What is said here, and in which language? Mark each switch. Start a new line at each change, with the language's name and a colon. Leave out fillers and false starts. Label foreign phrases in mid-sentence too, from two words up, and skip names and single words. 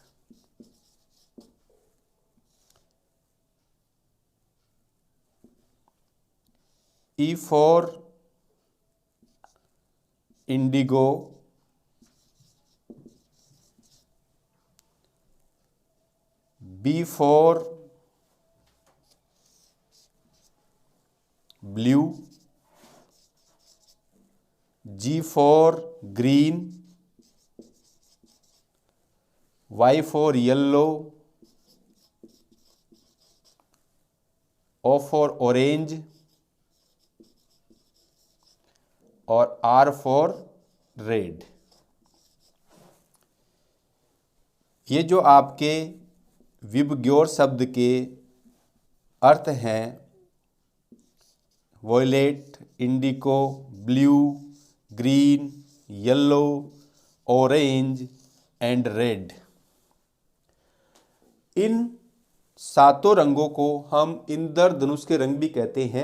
English: E for indigo. B for blue. G for green, Y for yellow, O for orange और R for red।
Hindi: ये जो आपके विबग्योर शब्द के अर्थ हैं
English: violet, indico, blue, green, yellow, orange and red,
Hindi: इन सातों रंगों को हम इंद्रधनुष के रंग भी कहते हैं।